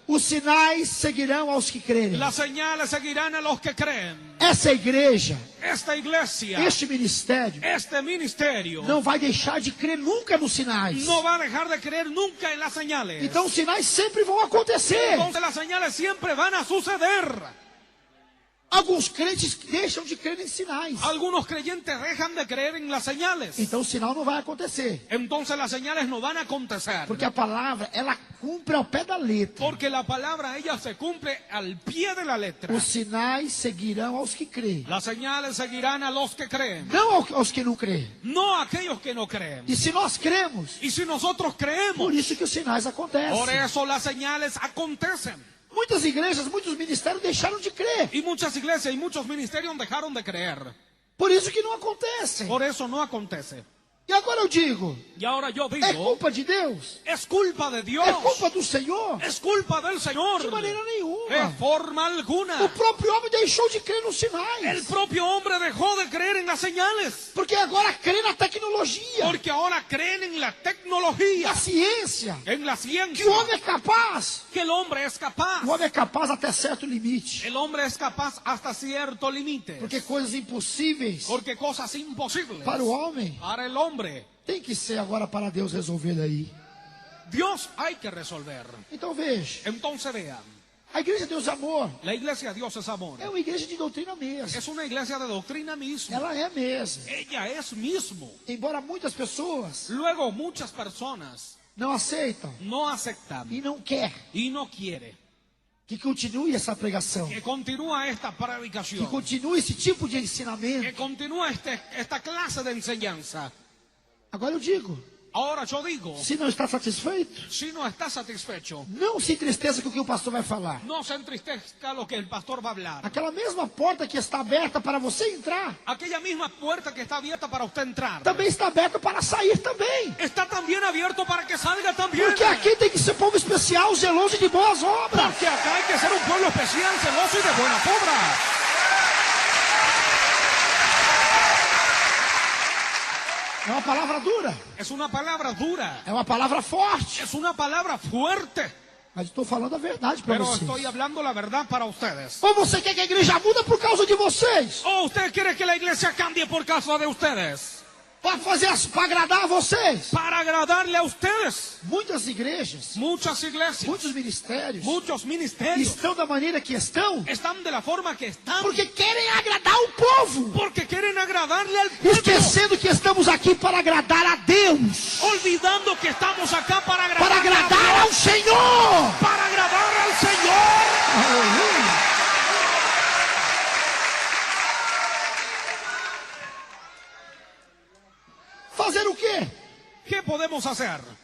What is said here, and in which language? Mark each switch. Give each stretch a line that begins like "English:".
Portuguese: Os sinais seguirão aos que crerem.
Spanish: Las señales seguirán a los que creen.
Portuguese: Essa igreja,
Spanish: Esta iglesia,
Portuguese: este ministério,
Spanish: este ministerio,
Portuguese: não vai deixar de crer nunca nos sinais.
Spanish: no va a dejar de creer nunca en las señales.
Portuguese: Então os sinais sempre vão acontecer.
Spanish: Entonces las señales siempre van a suceder.
Portuguese: Alguns crentes deixam de crer em sinais.
Spanish: Algunos creyentes dejan de creer en las señales.
Portuguese: Então o sinal não vai acontecer.
Spanish: Entonces las señales no van a acontecer.
Portuguese: Porque a palavra, ela cumpre ao pé da letra.
Spanish: Porque la palabra ella se cumple al pie de la letra.
Portuguese: Os sinais seguirão aos que creem.
Spanish: Las señales seguirán a los que creen,
Portuguese: Não aos que não creem.
Spanish: no a aquellos que no creen.
Portuguese: E se nós cremos,
Spanish: Y si nosotros creemos,
Portuguese: por isso que os sinais acontecem.
Spanish: por eso las señales acontecen.
Portuguese: Muitas igrejas, muitos ministérios deixaram de crer.
Spanish: Y muchas iglesias y muchos ministerios dejaron de creer.
Portuguese: Por isso que não acontece.
Spanish: Por eso no acontece.
Portuguese: E agora eu digo,
Spanish: Y ahora yo
Portuguese: é
Spanish: digo,
Portuguese: culpa de Deus?
Spanish: es culpa de Dios.
Portuguese: É culpa do Senhor?
Spanish: Es culpa del Señor.
Portuguese: De maneira
Spanish: De
Portuguese: nenhuma.
Spanish: forma alguna.
Portuguese: O próprio homem deixou de crer nos
Spanish: El
Portuguese: sinais.
Spanish: propio hombre dejó de creer en las señales.
Portuguese: Porque agora crê na tecnologia,
Spanish: Porque ahora creen en la tecnología,
Portuguese: na ciência.
Spanish: en la
Portuguese: Que
Spanish: ciencia.
Portuguese: o homem é capaz.
Spanish: Que el hombre es capaz.
Portuguese: O homem é capaz até certo limite.
Spanish: El hombre es capaz hasta cierto límite.
Portuguese: Porque coisas impossíveis
Spanish: Porque cosas imposibles
Portuguese: para o homem
Spanish: para el hombre
Portuguese: tem que ser agora para Deus resolver aí.
Spanish: Dios hay que resolver.
Portuguese: Então veja,
Spanish: Entonces vean,
Portuguese: a igreja de Deus é amor
Spanish: la iglesia de Dios es amor.
Portuguese: é uma igreja de doutrina mesmo.
Spanish: Es una iglesia de doctrina misma.
Portuguese: Ela é mesmo.
Spanish: Ella es mismo.
Portuguese: Embora muitas pessoas
Spanish: Luego muchas personas
Portuguese: não aceitam
Spanish: no aceptan
Portuguese: e não quer
Spanish: y no quieren
Portuguese: que continue essa pregação,
Spanish: que continúa esta
Portuguese: que
Spanish: predicación,
Portuguese: continue esse tipo de
Spanish: que
Portuguese: ensinamento.
Spanish: continúa esta clase de enseñanza.
Portuguese: Agora eu digo,
Spanish: Ahora yo digo,
Portuguese: se não está satisfeito,
Spanish: si no está satisfecho,
Portuguese: não se entristeça com o que o pastor vai falar.
Spanish: no se entristezca lo que el pastor va a hablar.
Portuguese: Aquela mesma porta que está aberta para você entrar,
Spanish: Aquella misma puerta que está abierta para usted entrar,
Portuguese: também está aberta para sair também.
Spanish: está también abierto para que salga también.
Portuguese: Porque aqui tem que ser povo especial, zeloso de boas obras.
Spanish: Porque acá hay que ser un pueblo especial, celoso y de buenas obras.
Portuguese: É uma palavra dura,
Spanish: Es una palabra dura,
Portuguese: é uma palavra forte,
Spanish: es una palabra fuerte,
Portuguese: mas estou falando a verdade para
Spanish: pero
Portuguese: vocês.
Spanish: estoy hablando la verdad para ustedes.
Portuguese: Ou você quer que a igreja muda por causa de vocês?
Spanish: ¿O usted quiere que la iglesia cambie por causa de ustedes?
Portuguese: Para agradar a vocês?
Spanish: Para agradarle a ustedes.
Portuguese: Muitas igrejas,
Spanish: Muchas iglesias,
Portuguese: muitos ministérios
Spanish: muchos ministerios
Portuguese: estão da maneira que estão
Spanish: están de la forma que están
Portuguese: porque querem agradar o povo,
Spanish: porque quieren agradarle al pueblo,
Portuguese: esquecendo que estamos aqui para agradar a Deus,
Spanish: olvidando que estamos acá para
Portuguese: para agradar ao Senhor.
Spanish: para agradar al Señor.
Portuguese: Aleluia. Fazer o quê?
Spanish: ¿Qué podemos hacer?